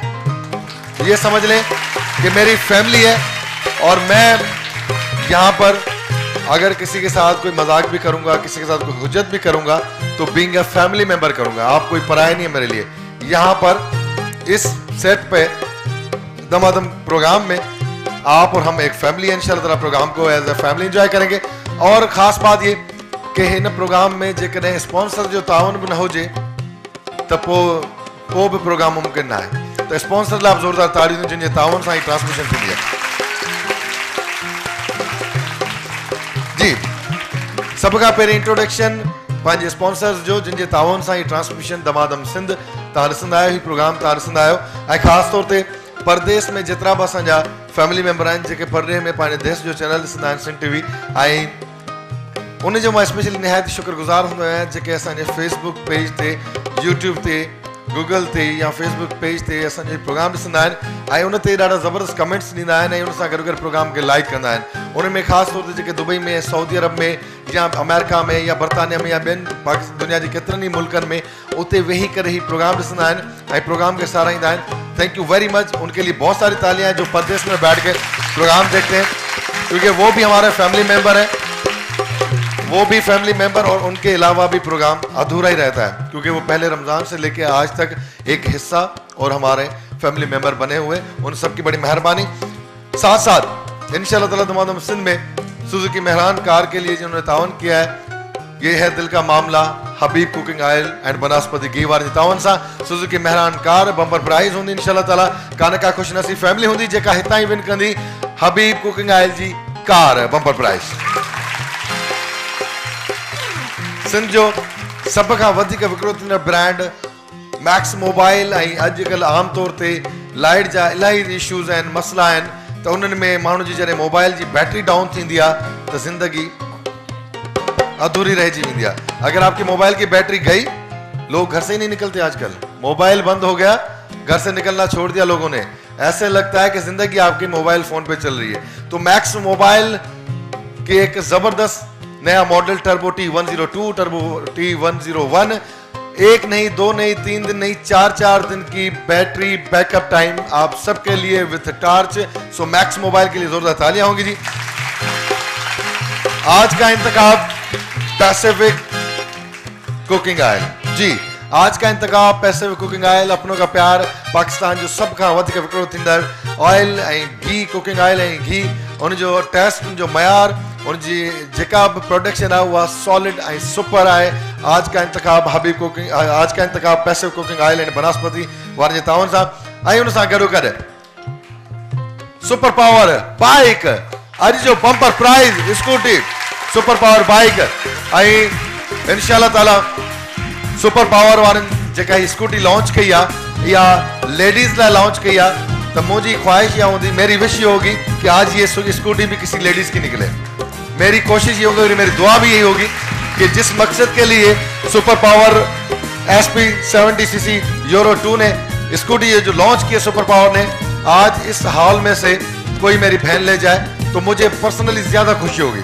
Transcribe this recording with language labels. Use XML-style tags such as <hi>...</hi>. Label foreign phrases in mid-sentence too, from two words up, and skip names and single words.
<ur>یہ سمجھ لیں کہ میری فیملی ہے، اور میں یہاں پر اگر کسی کے ساتھ کوئی مذاق بھی کروں گا، کسی کے ساتھ کوئی حجت بھی کروں گا، تو</ur> <en>being a family member</en> <ur>करूंगा। آپ کوئی پرایا نہیں ہے میرے لیے۔ یہاں پر اس سیٹ پے دمادم پروگرام میں آپ اور ہم ایک فیملی ہے. ان شاء اللہ تعالیٰ پروگرام کو</ur> <en>as a family</en> <ur>انجوائے کریں گے.</ur> <sd>और ख़ास बात ये कि</sd> <ur>ان پروگرام میں</ur> <sd>जेकॾहिं स्पॉन्सर जो ताउन भी न हुजे तो पोइ भी प्रोग्राम</sd> <ur>ممکن نہ ہے.</ur> <sd>तो स्पॉन्सर लाइ ज़ोरदार ताड़ियूं, जिनके ताउन सां ही ट्रांसमिशन थींदी आहे। जी, सब खां पहिरीं इंट्रोडक्शन पंहिंजे स्पॉन्सर्स जो, जिनके ताउन सां ही ट्रांसमिशन दमादम सिंध तव्हां ॾिसंदा आहियो, ही प्रोग्राम तव्हां ॾिसंदा आहियो। ऐं ख़ासि तौर ते परदेस में जेतिरा बि असांजा</sd> <en>family member</en> <sd>आहिनि जेके परदेस में पंहिंजे देश जो चैनल ॾिसंदा आहिनि, सिंध टीवी, ऐं उनजो मां स्पेशली निहायत शुक्रगुज़ार हूंदो आहियां जेके असांजे फेसबुक पेज ते, यूट्यूब ते, गूगल ते या फेसबुक पेज ते असांजे प्रोग्राम ॾिसंदा आहिनि ऐं उन ते ॾाढा ज़बरदस्त कमेंट्स ॾींदा आहिनि ऐं उन सां गॾु गॾु प्रोग्राम खे लाइक कंदा आहिनि। उन में ख़ासि तौर ते जेके दुबई में, सऊदी अरब में या अमेरिका में या बरतानिया में या ॿियनि दुनिया जे केतिरनि ई मुल्कनि में उते वेही करे ही प्रोग्राम ॾिसंदा आहिनि ऐं प्रोग्राम खे साराहींदा आहिनि।</sd> <en>thank you very much.</en> <ur>ان کے لیے بہت ساری تالیاں ہیں جو پردیس میں بیٹھ کے پروگرام دیکھتے ہیں، کیونکہ وہ بھی ہمارے</ur> <en>family member</en> <ur>ہے، وہ بھی</ur> <en>family member,</en> <ur>اور ان کے علاوہ بھی پروگرام ادھورا ہی رہتا ہے کیونکہ وہ پہلے رمضان سے لے کے آج تک ایک حصہ اور ہمارے</ur> <en>family member</en> <ur>بنے ہوئے. ان سب کی بڑی مہربانی. ساتھ ساتھ ان شاء اللہ تعالیٰ دمادم سندھ میں سوزوکی مہران کار کے لیے جنہوں نے تعاون کیا ہے، یہ ہے دل کا معاملہ، حبیب کوکنگ آئل اینڈ بناسپتی گھی</ur> <sd>वारे ताउन सां सुजुकी मेहरान कार</sd> <en>bumper prize</en> <ur>ہوندی ان شاء اللہ تعالیٰ.</ur> <sd>कानका खुशनसीब फैमिली होंदी जेका हितां ही विन कंदी हबीब कुकिंग ऑयल जी कार</sd> <en>bumper prize.</en> <sd>सिंध जो सब खां वधीक विकिरो थींदड़ ब्रांड मैक्स मोबाइल, ऐं अॼुकल्ह आम तौर ते लाइट जा इलाही इशूज़ आहिनि, मसला आहिनि, तो उन्हनि में माण्हू जी जॾहिं मोबाइल जी</sd> <en>battery down</en> <sd>थींदी आहे तो ज़िंदगी अधूरी रह वेंदी आहे।</sd> <ur>اگر آپ کی موبائل کی بیٹری گئی، لوگ گھر سے ہی نہیں نکلتے آج کل. موبائل بند ہو گیا، گھر سے نکلنا چھوڑ دیا لوگوں نے. ایسے لگتا ہے کہ زندگی آپ کی</ur> <en>mobile phone</en> <ur>پہ چل رہی ہے۔ تو میکس موبائل کے ایک زبردست نیا ماڈل ٹربو T102، ٹربو T101، 1 نہیں 2 نہیں 3 دن نہیں 4 دن کی</ur> <en>battery backup time</en> <ur>آپ سب کے لیے</ur> <en>with torch.</en> <ur>سو میکس موبائل کے لیے زوردار تالیاں ہوں گی جی۔ آج کا انتخاب پیسیفک کوکنگ آئل جی. آج کا انتخاب پیسیفک کوکنگ آئل. اپنوں کا پیار</ur> <sd>पाकिस्तान जो सब खां वधीक विकिणो थींदड़ ऑयल ऐं घी,</sd> <en>cooking oil</en> <sd>ऐं घी, उन जो टेस्ट, उन जो मयार, उन जी जेका बि प्रोडक्शन आहे उहा सॉलिड ऐं सुपर आहे।</sd> <ur>آج کا انتخاب حبیب کوکنگ، آج کا انتخاب پیسیفک کوکنگ آئل اینڈ بناسپتی</ur> <sd>वारनि जे ताउन सां ऐं उन सां गॾोगॾु सुपर पावर बाइक। अॼु जो</sd> <en>bumper prize</en> <sd>स्कूटी सुपर पावर बाइक ऐं इंशाअल्लाह ताला सुपर पावर वारनि जेका ही स्कूटी लॉन्च कई आहे या लेडीज लाइ लॉन्च कई आहे।</sd> <ur>تو مجھی خواہش یہ ہوگی، میری وش یہ ہوگی کہ آج یہ اسکوٹی بھی کسی لیڈیز کی نکلے. میری کوشش یہ ہوگی، میری دعا بھی یہی ہوگی کہ جس مقصد کے لیے سپر پاور SP 70cc یورو 2 نے اسکوٹی یہ جو لانچ کی ہے سپر پاور نے، آج اس ہال میں سے کوئی میری بہن لے جائے تو مجھے پرسنلی زیادہ خوشی ہوگی.</ur>